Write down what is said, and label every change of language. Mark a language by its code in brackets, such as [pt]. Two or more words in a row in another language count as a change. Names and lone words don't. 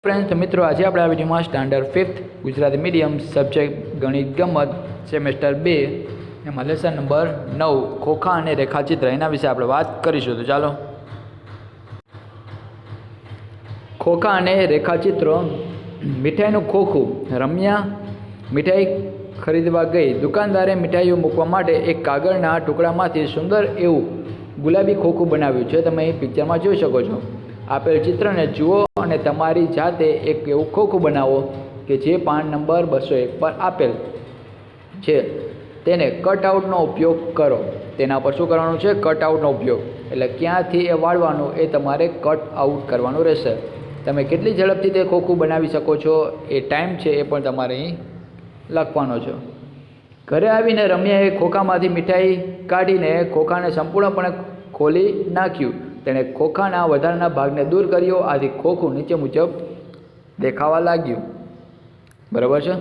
[hi] फ्रेंड्स तो मित्रों आज आप वीडियो में [gu] સ્ટાન્ડર્ડ 5th ગુજરાતી મીડિયમ સબ્જેક્ટ ગણિત ગમ્મત સેમેસ્ટર 2 એમ લેસન નંબર 9 ખોખા ઔર રેખાચિત્ર એના વિશે આપ વાત કરીશું। તો ચાલો ખોખા ઔર રેખાચિત્ર। મીઠાઈનું ખોખું। રમ્યા મીઠાઈ ખરીદવા ગઈ। દુકાનદારે મીઠાઈઓ મૂકવા માટે એક કાગળના ટુકડામાંથી સુંદર એવું ગુલાબી ખોખું બનાવ્યું છે। તમે પિક્ચર મેં જોઈ શકો છો। આપેલ ચિત્ર ને જુઓ ઔર તમારી જાતે એક એવું ખોખું બનાવો કે જે પાન નંબર 201 પર આપેલ છે તેને કટઆઉટનો ઉપયોગ કરો। તેના પર શું કરવાનું છે? કટઆઉટનો ઉપયોગ। એટલે ક્યાંથી એ વાળવાનું એ તમારે કટ આઉટ કરવાનું રહેશે। તમે કેટલી ઝડપથી તે ખોખું બનાવી શકો છો એ ટાઇમ છે એ પણ તમારે અહીં લખવાનો છે। ઘરે આવીને રમ્યાએ ખોખામાંથી મીઠાઈ કાઢીને ખોખાને સંપૂર્ણપણે ખોલી નાખ્યું। તેણે ખોખાના વધારાના ભાગને દૂર કર્યો। આથી ખોખું નીચે મુજબ દેખાવા લાગ્યું। બરાબર છે।